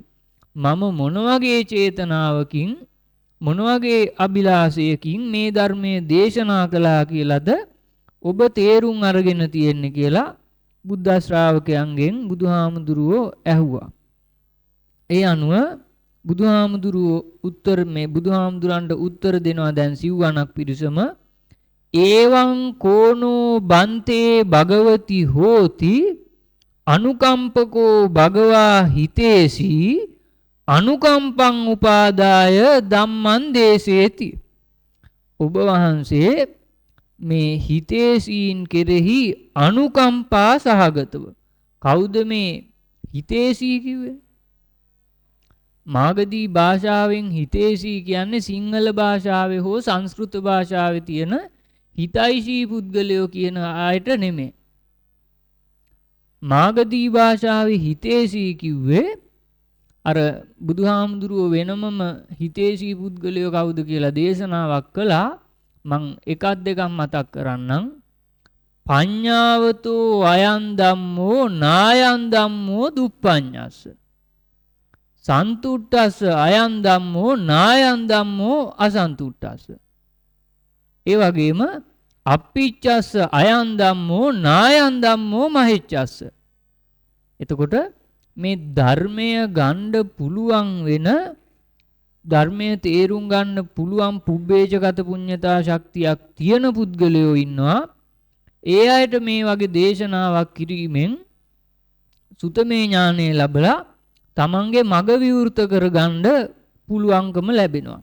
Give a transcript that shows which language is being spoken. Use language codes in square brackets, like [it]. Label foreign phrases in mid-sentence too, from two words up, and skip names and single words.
[si] මම මොන වගේ චේතනාවකින් මොන වගේ අභිලාෂයකින් මේ ධර්මයේ දේශනා කළා කියලාද ඔබ තේරුම් අරගෙන තියෙන්නේ කියලා බුද්ධ ශ්‍රාවකයන්ගෙන් බුදුහාමුදුරුවෝ ඇහුවා. ඒ අනුව බුදුහාමුදුරුවෝ බුදුහාමුදුරන්ට උත්තර දෙනවා දැන් සිව්වණක් පිරිසම [pi] ඒවං කෝනෝ බන්තේ භගවති හෝති අනුකම්පකෝ භගවා හිතේසි අනුකම්පං උපාදාය ධම්මං දේශේති. [si] ඔබ වහන්සේ මේ හිතේසීන් කෙරෙහි අනුකම්පා සහගතව කවුද මේ හිතේසී කිව්වේ? මාගදී භාෂාවෙන් හිතේසී කියන්නේ සිංහල භාෂාවේ හෝ සංස්කෘත භාෂාවේ තියෙන හිතයිසී පුද්ගලයෝ කියන ආයත නෙමෙයි. මාගදී භාෂාවේ හිතේසී කිව්වේ අර බුදුහාමුදුරුවෝ වෙනමම හිතේසී පුද්ගලයෝ කවුද කියලා දේශනාවක් කළා. මං එකක් දෙකක් මතක් කරන්නම්. [pi] පඤ්ඤාවතෝ අයං ධම්මෝ නායං ධම්මෝ දුප්පඤ්ඤස්ස. සන්තුට්ඨස්ස අයං ධම්මෝ නායං ධම්මෝ අසන්තුට්ඨස්ස. [si] ඒ වගේම [pi] අප්පිච්චස්ස අයං ධම්මෝ නායං ධම්මෝ මහිච්චස්ස. [si] එතකොට මේ ධර්මය ගන්න පුළුවන් වෙන ධර්මයේ තේරුම් ගන්න පුළුවන් පුබ්බේජගත පුඤ්ඤතා ශක්තියක් තියෙන පුද්ගලයෝ ඉන්නවා. ඒ අයට මේ වගේ දේශනාවක් කිරීමෙන් සුතමේ ඥානය ලැබලා තමන්ගේ මග විවෘත කරගන්න පුළුවන්කම ලැබෙනවා.